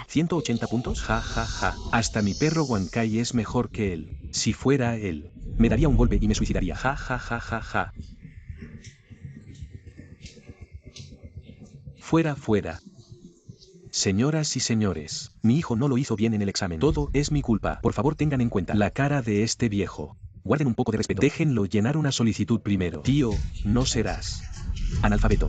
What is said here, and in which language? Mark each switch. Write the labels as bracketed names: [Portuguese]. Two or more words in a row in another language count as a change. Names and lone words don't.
[Spanish] ¿180 puntos? Ja, ja, ja. Hasta mi perro Wankai es mejor que él. Si fuera él, me daría un golpe y me suicidaría. Ja, ja, ja, ja, ja. Fuera, fuera. Señoras y señores, mi hijo no lo hizo bien en el examen. Todo es mi culpa. Por favor, tengan en cuenta la cara de este viejo. Guarden un poco de respeto. Déjenlo llenar una solicitud primero. Tío, no serás analfabeto.